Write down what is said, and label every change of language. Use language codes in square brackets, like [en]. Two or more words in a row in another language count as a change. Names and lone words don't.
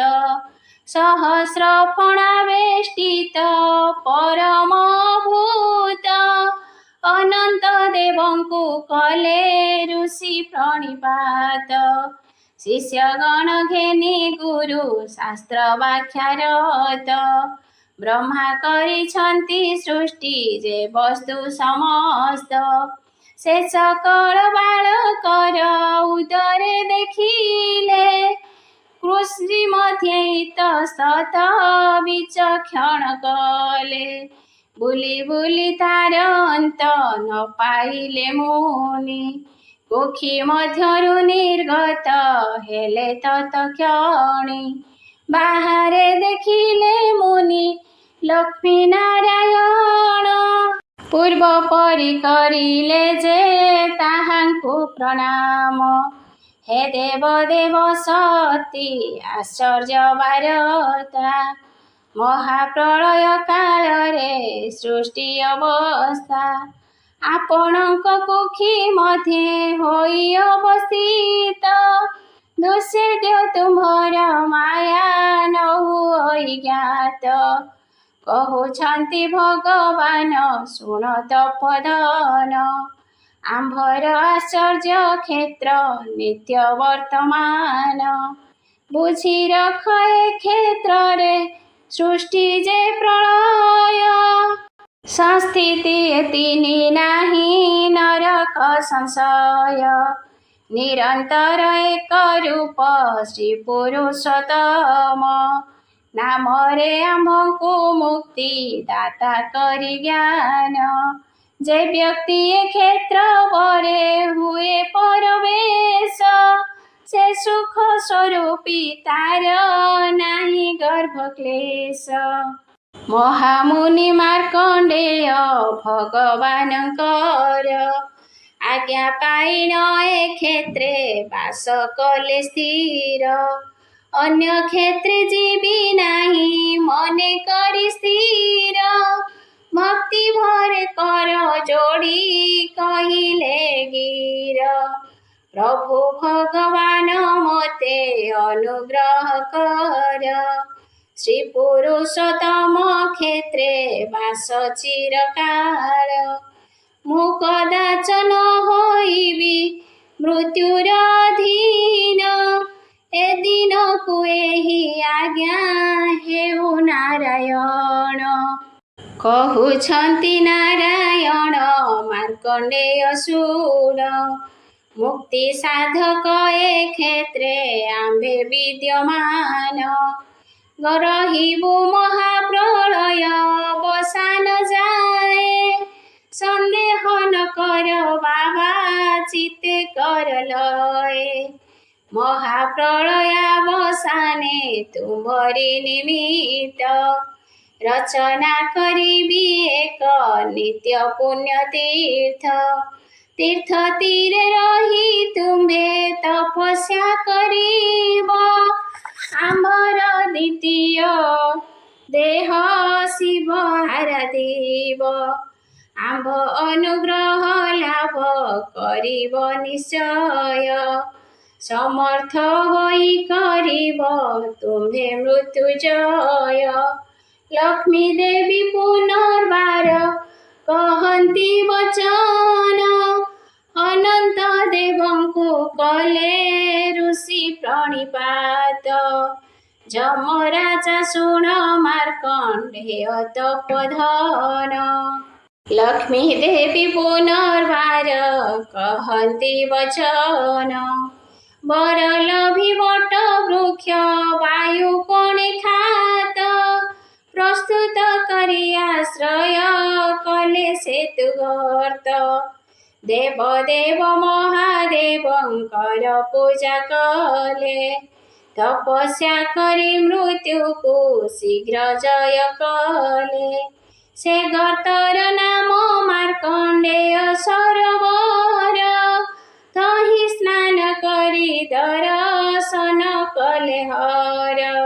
[or] ସହସ୍ର ଫଣା ବେଷ୍ଟିତ ପରମ ଭୂତ। ଅନନ୍ତ ଦେବଙ୍କୁ କଲେ ଋଷି ପ୍ରଣିପାତ। ଶିଷ୍ୟଗଣ ଘେନି ଗୁରୁ ଶାସ୍ତ୍ର ବ୍ୟାଖ୍ୟାରତ। ବ୍ରହ୍ମା କରିଛନ୍ତି ସୃଷ୍ଟି ଯେ ବସ୍ତୁ ସମସ୍ତ। ସେ ସକଳ ବାଳକର ଉଦରେ ଦେଖିଲେ। କୃଷି ମଧ୍ୟେ ଇତସ୍ତତ ବିଚକ୍ଷଣ କଲେ। ବୁଲି ବୁଲି ତାର ଅନ୍ତ ନ ପାଇଲେ ମୁନି। କୁକ୍ଷି ମଧ୍ୟରୁ ନିର୍ଗତ ହେଲେ ତତ୍କ୍ଷଣୀ। ବାହାରେ ଦେଖିଲେ ମୁନି ଲକ୍ଷ୍ମୀ ନାରାୟଣ। ପୂର୍ବ ପରି କରିଲେ ଯେ ତାହାଙ୍କୁ ପ୍ରଣାମ। ହେ ଦେବ ଦେବ ସତୀ ଆଶ୍ଚର୍ଯ୍ୟ ବାର୍ତ୍ତା। ମହାପ୍ରଳୟ କାଳରେ ସୃଷ୍ଟି ଅବସ୍ଥା। ଆପଣକ କୁକ୍ଷି ମଧ୍ୟେ ହୋଇ ଅବସ୍ଥିତ। ଦୁଷ୍ୟେଦ୍ୟ ତୁମ୍ଭର ମାୟା ନହୁ ହୋଇ ଜ୍ଞାତ। କହୁଛନ୍ତି ଭଗବାନ ଶୁଣ ତପୋଧନ। ଆମ୍ଭର ଆଶ୍ଚର୍ଯ୍ୟ କ୍ଷେତ୍ର ନିତ୍ୟ ବର୍ତ୍ତମାନ। ବୁଝି ରଖ ଏ କ୍ଷେତ୍ରେ ସୃଷ୍ଟି ଯେ ପ୍ରଳୟ। ସଂସ୍ଥିତି ତିନି ନାହି ନରକ ସଂଶୟ। ନିରନ୍ତର ଏକ ରୂପ ଶ୍ରୀ ପୁରୁଷୋତ୍ତମ। ନାମରେ ଆମ୍ଭଙ୍କୁ ମୁକ୍ତି ଦାତା କରି ଜ୍ଞାନ। ଯେ ବ୍ୟକ୍ତି ଏ କ୍ଷେତ୍ର ପରେ ହୁଏ ପରବେଶ। ସେ ସୁଖ ସ୍ୱରୂପୀ ତାର ନାହି ଗର୍ଭ କ୍ଲେଶ। ମହାମୁନି ମାର୍କଣ୍ଡେୟ ଭଗବାନଙ୍କର ଆଜ୍ଞା ପାଇନ ଏ କ୍ଷେତ୍ରେ ବାସ କଲେ ସ୍ଥିର। ଅନ୍ୟ କ୍ଷେତ୍ରେ ଜୀବୀ ନାହି ମନେ କରି ସ୍ଥିର। ଭକ୍ତି ଭରେ କର ଯୋଡ଼ି କହିଲେ ଗିର। ପ୍ରଭୁ ଭଗବାନ ମୋତେ ଅନୁଗ୍ରହ କର। ଶ୍ରୀ ପୁରୁଷୋତ୍ତମ କ୍ଷେତ୍ରେ ବାସ ଚିରକାଳ। ମୁ କଦାଚ ନ ହୋଇବି ମୃତ୍ୟୁର ଅଧୀନ। ଏ ଦିନକୁ ଏହି ଆଜ୍ଞା ହେଉ ନାରାୟଣ। କହୁଛନ୍ତି ନାରାୟଣ ମାର୍କଣ୍ଡେୟ ଶୁଣ। ମୁକ୍ତି ସାଧକ ଏ କ୍ଷେତ୍ରେ ଆମ୍ଭେ ବିଦ୍ୟମାନ। ରହିବୁ ମହାପ୍ରଳୟ ବସାନ ଯାଏ। ସନ୍ଦେହ ନ କର ବାବା ଚିତ୍ତେ କର ଲୟ। ମହାପ୍ରଳୟାବସାନେ ତୁମ୍ଭରୀ ନିମିତ୍ତ। ରଚନା କରିବି ଏକ ନିତ୍ୟ ପୁଣ୍ୟ ତୀର୍ଥ। ତୀର୍ଥ ତୀରେ ରହି ତୁମ୍ଭେ ତପସ୍ୟା କରିବ ଆମ୍ବର ଦ୍ୱିତୀୟ ଦେହ ଶିବ ଆରାଧିବ ଆମ୍ଭ ଅନୁଗ୍ରହ ଲାଭ କରିବ ନିଶ୍ଚୟ ସମର୍ଥ ହୋଇ କରିବ ତୁମ୍ଭେ ମୃତ୍ୟୁଜୟ ଲକ୍ଷ୍ମୀ ଦେବୀ ପୁନର୍ବାର କହନ୍ତି ବଚନ ଅନନ୍ତ ଦେବଙ୍କୁ କଲେ ଋଷି ପ୍ରଣିପାତ ଯମରାଜା ଶୁଣ ମାର୍କଣ୍ଡେୟ ତପୋଧନ ଲକ୍ଷ୍ମୀ ଦେବୀ ପୁନର୍ବାର କହନ୍ତି ବଚନ ବର ଲଭି ବଟ ବୃକ୍ଷ ବାୟୁ କୋଣେ ଖାତ ପ୍ରସ୍ତୁତ କରି ଆଶ୍ରୟ କଲେ ସେତୁ ଗର୍ତ୍ତ ଦେବ ଦେବ ମହାଦେବଙ୍କର ପୂଜା କଲେ ତପସ୍ୟା କରି ମୃତ୍ୟୁ କୋ ଶୀଘ୍ର ଜୟ କଲେ ସେ ଗର୍ତ୍ତର ନାମ ମାର୍କଣ୍ଡେୟ ସରୋବର ତହି ସ୍ନାନ କରି ଦର୍ଶନ କଲେ ହର